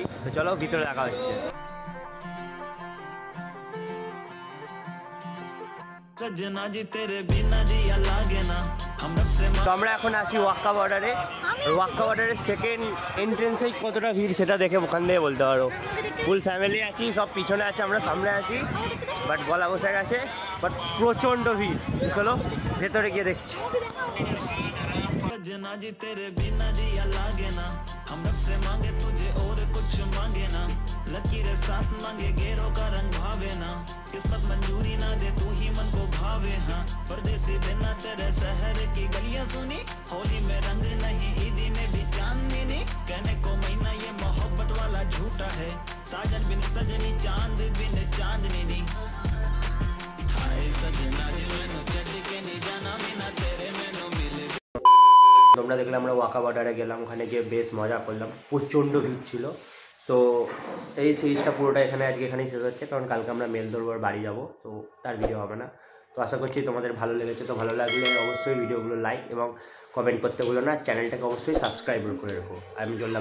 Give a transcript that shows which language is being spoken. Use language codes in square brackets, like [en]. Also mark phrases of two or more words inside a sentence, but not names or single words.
[bn] তো চলো ভিতরে দেখা হচ্ছে। তো আমরা এখন আছি ওয়াক্কা বর্ডারে। ওয়াক্কা বর্ডারের [en] second entrance [bn] কতটা ভিড় সেটা দেখে ওখান থেকে বলতে পারো। [en] full family [bn] আছি, সব পিছনে আছে, আমরা সামনে আছি, বাট গলা বসে গেছে, বাট প্রচণ্ড ভিড়। চলো ভেতরে গিয়ে দেখছি। [hi] किस्मत मंजूरी ना दे तू ही मन को भावे, हाँ परदेसी बिना तेरे शहर की गलियां सुनी, होली में रंग नहीं ईदी में भी चांदनी नहीं, कहने को महीना ये मोहब्बत वाला झूठा है, साजन बिन सजनी चांद बिन चांदनी नहीं, [pa] ਹਾਏ ਸਜਣਾ ਦਿਲ ਮੈਨੂੰ ਛੱਡ ਕੇ ਨਹੀਂ ਜਾਣਾ ਮੀਨਾ ਤੇਰੇ ਮੈਨੂੰ ਮਿਲੇ। [bn] তোমরা দেখলে আমরা ওয়াকা বর্ডারে গেলাম, ওখানে গিয়ে বেশ মজা করলাম, প্রচণ্ড ভিড় ছিল। তো এই সিরিজটা পুরোটা এখানেই শেষ হচ্ছে, কারণ কালকে আমরা মেল ধরবো আর বাড়ি যাবো, তো তার ভিডিও হবে না। তো আশা করছি তোমাদের ভালো লেগেছে। তো ভালো লাগলে অবশ্যই ভিডিওগুলো লাইক এবং কমেন্ট করতে ভুলো না, চ্যানেলটাকে অবশ্যই সাবস্ক্রাইব করে রাখো।